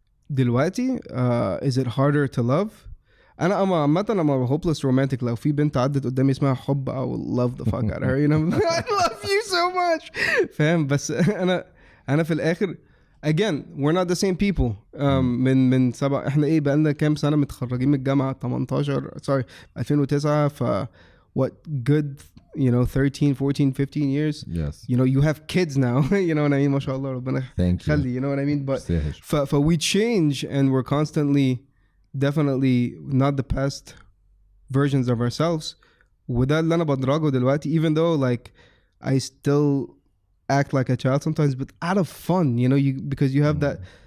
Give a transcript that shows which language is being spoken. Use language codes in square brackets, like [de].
[ar] دلوقتي [en] is it harder to love؟ [ar] انا عامه [en] I'm a hopeless romantic. [ar] لو في بنت عدت قدامي اسمها حب [en] I will love the fuck out of her, you know. I love you so much, [ar] فاهم. بس انا في الاخر [en] again we're not the same people. [ar] من سبع احنا ايه بقالنا كام سنه متخرجين من الجامعه 2009 ف [en] what good, you know, 13 14 15 years. Yes, you know, you have kids now. You know what I mean, [ar] ما شاء الله ربنا يخلي, [en] you know what I mean. But we change and we're constantly definitely not the past versions of ourselves. [ar] وده اللي انا بدرجه دلوقتي, [en] even though like I still act like a child sometimes, but out of fun, you know, because you have that.